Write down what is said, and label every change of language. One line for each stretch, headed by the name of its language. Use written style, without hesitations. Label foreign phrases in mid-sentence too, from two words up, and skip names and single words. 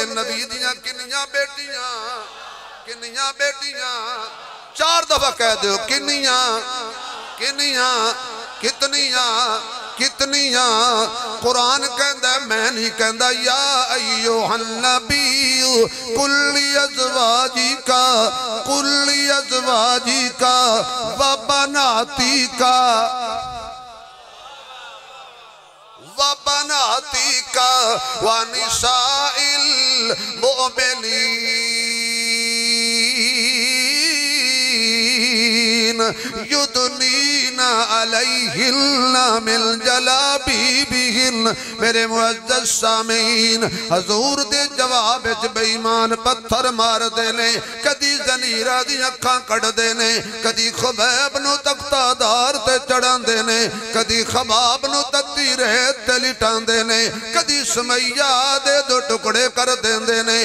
Punjabi: نبی دیاں کنیاں بیٹیاں? کنیاں بیٹیاں؟ 4 دفعہ کہہ دو کنیاں؟ کنیاں؟ کتنیاں? کتنیاں قرآن کہندا میں نہیں کہندا
Arabic: يا أيها النبي قل لأزواجك و بناتك و نساء المؤمنين يدنين عليهن من جلابيبهن.
Punjabi: میرے معزز سامعین حضور دے جواب وچ بے ایمان پتھر مار دینے، کدی زنیرہ دی اکھاں کڈھ دینے، کدی خبیب نوں تختہ دار تے چڑھاندے نے، کدی خباب نوں تتی ریت تے لٹاندے نے، کدی سمیہ دے دو ٹکڑے کر دیندے نے.